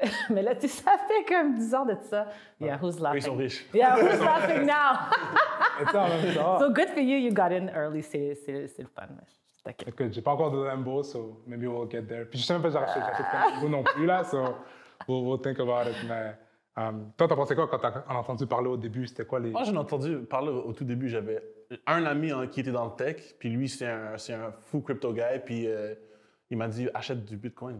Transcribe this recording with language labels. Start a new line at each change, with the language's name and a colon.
French: Mais là, ça fait comme 10 ans de ça.
English: Yeah, who's laughing?
French: Ils sont riches.
English: Yeah, who's laughing now? So good for you, you got in early,
French: c'est le fun. Écoute, j'ai pas encore de Lambo, so maybe we'll get there. Puis je sais même pas si j'achète un Lambo non plus, là, so we'll think about it. Mais toi, t'as pensé quoi quand t'as entendu parler au début? C'était quoi les... Moi, j'en ai entendu parler au tout début. J'avais un ami qui était dans le tech, puis lui, c'est un fou crypto guy, puis il m'a dit achète du Bitcoin.